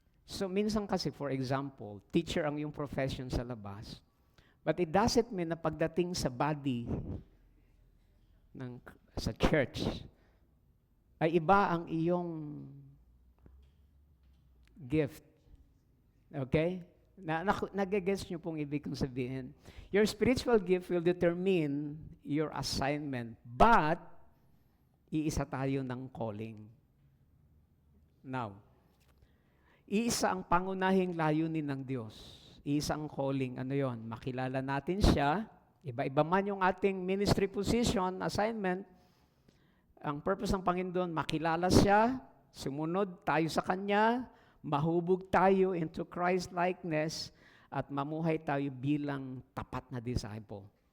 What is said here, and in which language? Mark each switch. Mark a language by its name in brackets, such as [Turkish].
[Filipino] So minsan kasi, for example, teacher ang yung profession sa labas, [English] but it doesn't mean [Filipino] na pagdating sa body sa church, ay iba ang iyong gift. Okay? Nag-guess niyo pong ibig kong sabihin. [English] Your spiritual gift will determine your assignment, but [Filipino] iisa tayo ng calling. Now, iisa ang pangunahing layunin ng Diyos. Iisa ang calling. Ano yon? Makilala natin siya. Iba-iba man yung ating ministry position, assignment. Ang purpose ng Panginoon, makilala siya, sumunod tayo sa Kanya, mahubog tayo into Christ-likeness, at mamuhay tayo bilang tapat na disciple.